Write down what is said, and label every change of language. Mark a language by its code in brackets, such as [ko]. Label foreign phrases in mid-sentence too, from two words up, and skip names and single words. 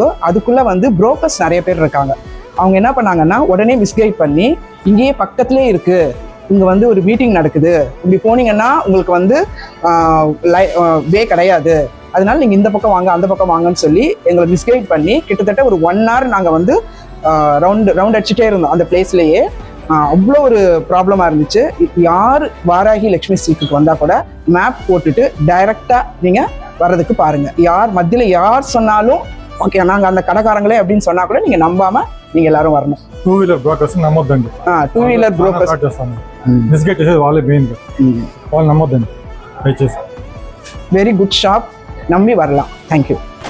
[ta] அதுக்குள்ளே வந்து புரோக்கர்ஸ் நிறைய பேர் இருக்காங்க. அவங்க என்ன பண்ணாங்கன்னா உடனே மிஸ்கைட் பண்ணி, இங்கேயே பக்கத்துலேயே இருக்குது, இங்கே வந்து ஒரு மீட்டிங் நடக்குது, இப்படி போனீங்கன்னா உங்களுக்கு வந்து வே கிடையாது, அதனால நீங்கள் இந்த பக்கம் வாங்க அந்த பக்கம் வாங்கன்னு சொல்லி எங்களை மிஸ்கைட் பண்ணி கிட்டத்தட்ட ஒரு 1 hour நாங்கள் வந்து ரவுண்ட் அடிச்சுட்டே இருந்தோம் அந்த பிளேஸ்லேயே. அவ்வளோ ஒரு ப்ராப்ளமாக இருந்துச்சு. யார் வாராகி லக்ஷ்மி ஸ்ட்ரீட்டுக்கு வந்தால் கூட மேப் போட்டுட்டு டைரெக்டாக நீங்கள் வர்றதுக்கு பாருங்கள். யார் மத்தியில் யார் சொன்னாலும் ஓகே நாங்கள் அந்த கடைக்காரங்களே அப்படின்னு சொன்னால் கூட நீங்கள் நம்பாமல் நீங்கள் எல்லாரும் வரணும். [en] 2-wheeler brokers నమ్మొద్దండి. 2-wheeler brokers [te] మిస్గైట్ చేసేది వాళ్ళే మెయిన్ గా. వాళ్ళు నమ్మొద్దండి దయచేసి. [en] very good shop. [ta] நம்பி வரலாம். [en] thank you.